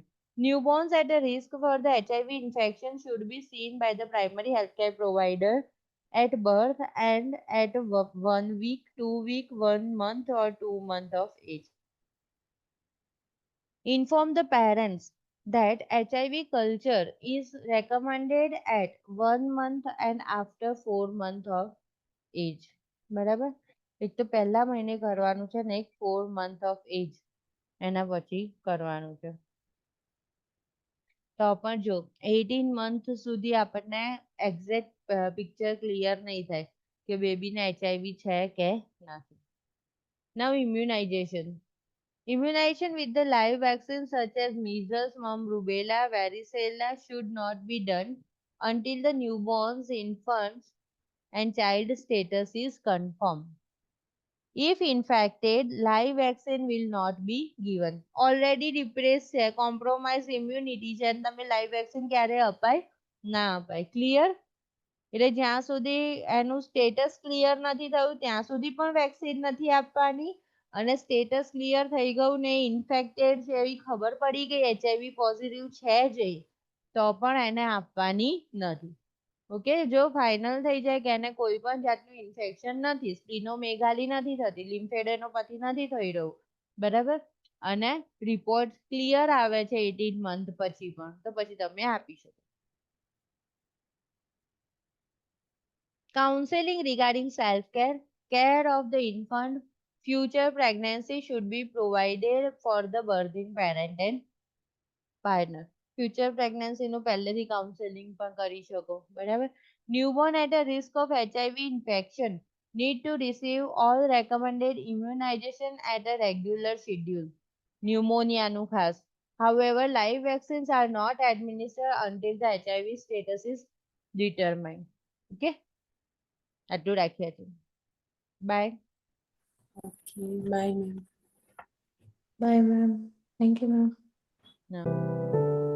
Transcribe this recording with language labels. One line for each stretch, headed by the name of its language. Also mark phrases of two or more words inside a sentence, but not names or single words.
English: Newborns at a risk for the HIV infection should be seen by the primary healthcare provider at birth and at 1 week, 2 week, 1 month, or 2 months of age. Inform the parents that HIV culture is recommended at 1 month and after 4 months of age.
Gujarati: બરાબર એક તો પહેલા મહિને કરવાનું છે ને એક
English: 4 month of age
Gujarati: એના પછી કરવાનું છે તો પણ જો 18 month સુધી આપણને
English: exact picture clear
Gujarati: નહીં થાય કે બેબીને HIV છે કે નથી.
English: Now immunization. Immunization with the live vaccines such as measles, mumps, rubella, varicella should not be done until the newborn's infant and child status is confirmed. If infected, live vaccine will not be given. Already depressed
Gujarati: છે,
English: compromised immunity
Gujarati: છે અને તમે
English: live vaccine
Gujarati: ક્યારે અપાય? ના અપાય. Clear? એટલે જ્યાં સુધી એનું
English: status clear
Gujarati: નથી થયું ત્યાં સુધી પણ વેક્સિન નથી આપવાની અને
English: status clear
Gujarati: થઈ ગયું ને ઇન્ફેક્ટેડ છે એવી ખબર પડી ગઈ
English: HIV positive
Gujarati: છે જ તો પણ એને આપવાની નથી. ઓકે જો ફાઇનલ થઈ જાય કે એને કોઈ પણ જાતનું ઇન્ફેક્શન નથી સ્પ્લિનોમેગાલી નથી થતી લિમ્ફેડેનોપેથી નથી થઈ રહ્યું બરાબર અને
English: report clear
Gujarati: આવે છે 18 મંથ પછી પણ તો પછી તમે આપી શકો.
English: Counseling regarding self-care, care of the infant, future pregnancy should be provided for the birthing parent and partner. Future pregnancy
Gujarati: નું પહેલેથી counseling પણ કરી શકો બરાબર.
English: Newborn at a risk of HIV infection need to receive all recommended immunization at a regular schedule.
Gujarati: Pneumonia નું ખાસ.
English: However, live vaccines are not administered until the HIV status is determined.
Gujarati: Okay? આટલું રાખ્યા છે. બાય.
English: okay bye ma'am. bye ma'am. thank you ma'am.
Gujarati: ના